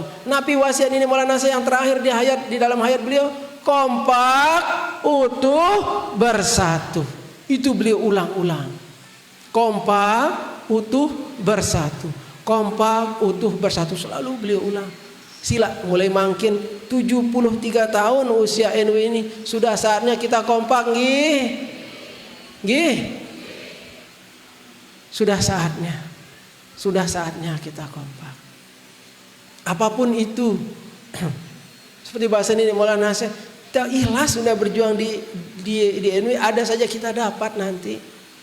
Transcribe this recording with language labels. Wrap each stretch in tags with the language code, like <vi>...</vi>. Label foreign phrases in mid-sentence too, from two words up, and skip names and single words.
<id>Nabi wasiat ini Maulana Syekh yang terakhir di dalam hayat beliau, kompak, utuh, bersatu. Itu beliau ulang-ulang. Kompak, utuh, bersatu. Kompak, utuh, bersatu. Selalu beliau ulang. Sila mulai makin 73 tahun usia NW ini. Sudah saatnya kita kompak nggih. Nggih. Sudah saatnya. Sudah saatnya kita kompak. Apapun itu. Seperti bahasa ini Maulana Syekh, kita ikhlas sudah berjuang di NW, ada saja kita dapat nanti.</id>